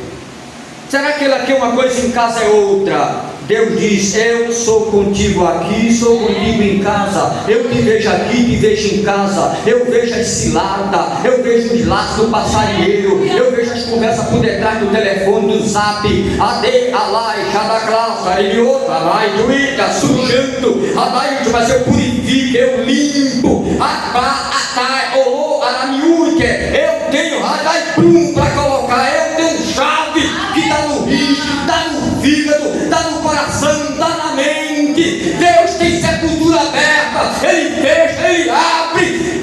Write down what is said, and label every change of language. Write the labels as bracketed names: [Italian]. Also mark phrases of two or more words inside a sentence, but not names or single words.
[Portuguese] Será que ele aqui é uma coisa e em casa é outra? Deus diz: eu sou contigo aqui, sou contigo em casa. Eu te vejo aqui, te vejo em casa. Eu vejo as ciladas, eu vejo os laços do passarinheiro, eu vejo as conversas por detrás do telefone, do zap. Ade, alai, xadaclaça, ariota, alai, duita, sujando, alai, mas eu purifico, eu limpo. Atá, atai, olô, aramiúque. Eu tenho radai prum para colocar. Eu tenho chave que está no rim, está no fígado, está no coração, está na mente. Deus tem sepultura aberta, Ele fecha, Ele abre.